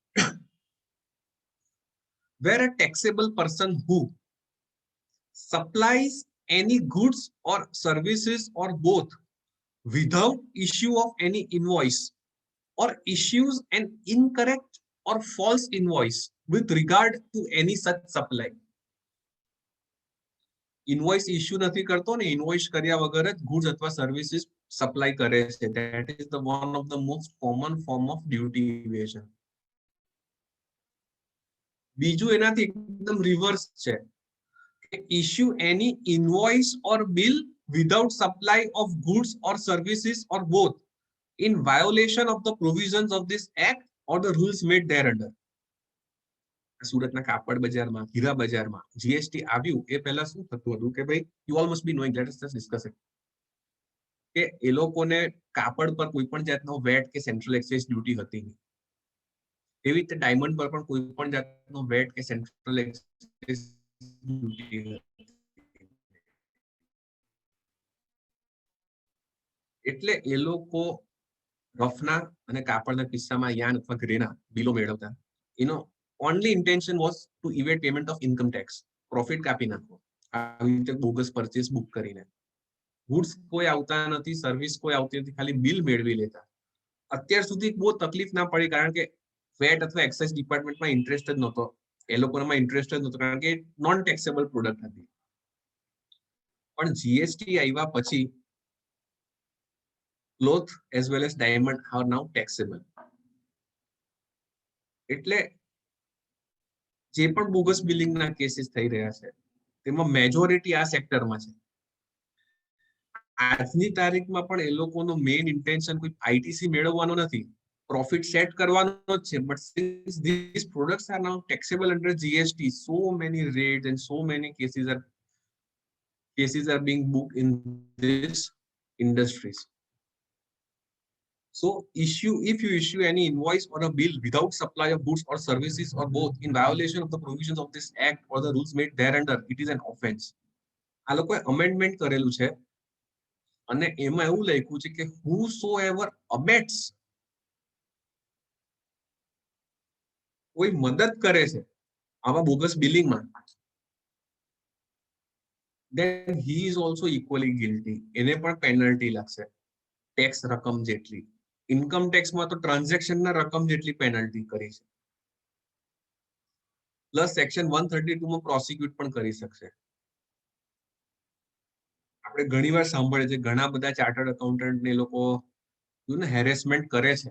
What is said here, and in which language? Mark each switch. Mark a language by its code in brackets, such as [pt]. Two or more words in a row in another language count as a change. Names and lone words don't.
[en] Where a taxable person who supplies any goods or services or both without issue of any invoice or issues an incorrect or false invoice with regard to any such supply. Invoice issue [gu] નથી કરતો ને invoice કર્યા વગર જ goods અથવા [en] services supply [gu] કરે છે. [en] That is the one of the most common form of duty evasion. [gu] બીજું એનાથી એકદમ રિવર્સ છે, [en] issue any invoice or bill without supply of goods or services or both in violation of the provisions of this act or the rules made thereunder. [gu] સુરતના કાપડ બજારમાં, હીરા બજારમાં જીએસટી આવ્યું એ પહેલા શું થતું હતું કે ભાઈ, [en] you all must be knowing, let us just discuss it, [gu] કે એ લોકોને કાપડ પર કોઈ પણ જાતનો વેટ કે [en] central excise duty [gu] હતી નહીં. એવી રીતે ડાયમંડ પર પણ કોઈ પણ જાતનો વેટ કે [en] central excise duty [gu] હતી. એટલે એ લોકો રફના અને કાપડના કિસ્સામાં યાન અથવા ગ્રેના બિલો મેળવતા. [en] એનો only intention was to evade payment of income tax, profit [gu] કાપી નાખો આવી રીતે બોગસ પરચેસ બુક કરીને. ગુડ્સ કોઈ આવતા નથી, સર્વિસ કોઈ આવતી નથી, ખાલી બિલ મેળવી લેતા. અત્યાર સુધી બહુ તકલીફ ના પડી કારણ કે વેટ અથવા [en] excise department [gu] ઇન્ટરેસ્ટ જ નહોતો, એ લોકોનામાં ઇન્ટરેસ્ટ જ નહોતો કારણ કે [en] non taxable product [gu] હતી. પણ જીએસટી આવ્યા પછી [en] cloth as well as diamond are now taxable. [gu] એટલે જે પણ [en] bogus billing [gu] ના કેસીસ થઈ રહ્યા છે તેમાં મેજોરિટી આ સેક્ટરમાં છે. આજની તારીખમાં પણ એ લોકોનો [en] main intention [gu] કોઈ આઈટીસી મેળવવાનો નથી, [en] profit set [gu] કરવાનો જ છે. [en] but since these products are now taxable under GST, so many raids and so many cases are being booked in these industries. So if you issue any invoice or a bill without supply of goods or services or both in violation of the provisions of this act or the rules made thereunder, it is an offense. [gu] આ લોકોએ amendment કરેલું છે અને એમાં એવું લખ્યું છે કે [en] whosoever abets, [gu] કોઈ મદદ કરે છે આવા [en] bogus billing, then he is also equally guilty. [gu] એને પણ પેનલ્ટી લાગશે ટેક્સ રકમ જેટલી. ઇન્કમ ટેક્સમાં તો ટ્રાન્ઝેક્શનના રકમ જેટલી પેનલ્ટી કરી છે, પ્લસ સેક્શન 132 માં પ્રોસિક્યુટ પણ કરી શકશે. આપણે ઘણીવાર સાંભળે છે ઘણા બધા [en] chartered accountant [gu] ને લોકો હેરેસમેન્ટ કરે છે.